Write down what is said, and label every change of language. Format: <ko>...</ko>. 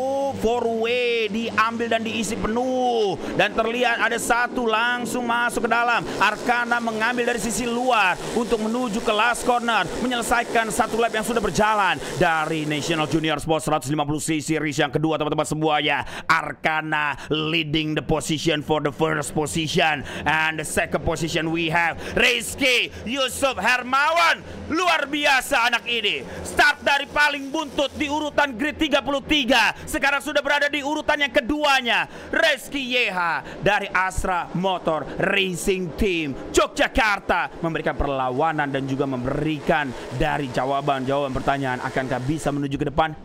<id>Oh, four way diambil dan diisi penuh. Dan terlihat ada satu langsung masuk ke dalam. Arkana mengambil dari sisi luar untuk menuju ke last corner, menyelesaikan satu lap yang sudah berjalan dari National Junior Sports 150cc race yang kedua, teman-teman semuanya.</id> <en>Arkana leading the position for the first position, and the second position we have Rizky Yusuf Hermawan.</en> <id>Luar biasa anak ini. Start dari paling buntut di urutan grid 33, sekarang sudah berada di urutan yang keduanya. Rizky Yeha dari Astra Motor Racing Team Yogyakarta memberikan perlawanan dan juga memberikan dari jawaban pertanyaan, akankah bisa menuju ke depan?</id>